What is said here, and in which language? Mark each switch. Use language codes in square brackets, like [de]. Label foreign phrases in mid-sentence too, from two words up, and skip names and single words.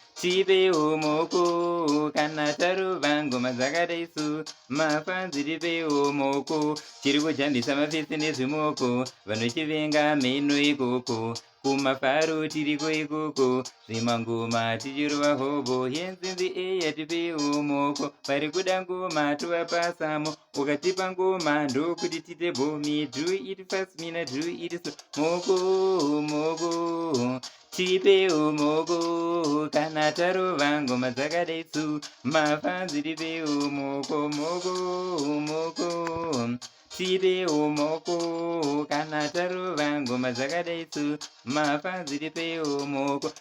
[sn] Tipewo moko, kana tarova ngoma dzakadai so. Mafanzi tipewo moko. Tiri kujambisa mafesi nezvimoko, vanochivenga mheno ikoko. Kumafaro tiriko ikoko, zvimangoma tichirova hobo. [en] Hands in the air, [sn] tipewo moko. Vari kuda ngoma, tovapasamo. Ukatipa ngoma, ndokuti tite bomi. [en] Do it fast, mina do it slow. [sn] Moko, moko, tipewo moko. Kana tarova ngoma dzakadai so. Mafanzi tipewo moko, moko, moko. Tipewo moko, kana tarova ngoma dzakadai so. Mafanzi tipewo moko.